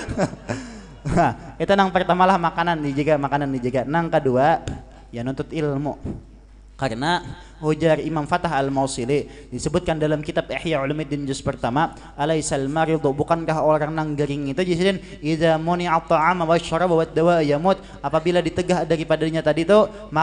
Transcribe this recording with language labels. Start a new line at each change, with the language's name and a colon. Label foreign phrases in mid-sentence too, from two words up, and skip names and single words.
Banjar: Nah, itu nang pertama lah makanan dijaga nang kedua ya nuntut ilmu karena ujar Imam Fatah Al-Mausili disebutkan dalam kitab Ihya Ulumuddin juz pertama
Arabic: alaisal maridu
Banjar: bukankah orang nang gering itu disebutkan
Arabic: idza muni'a ta'ama wasyaraba wad dawa yamut
Banjar: apabila ditegah daripadanya tadi itu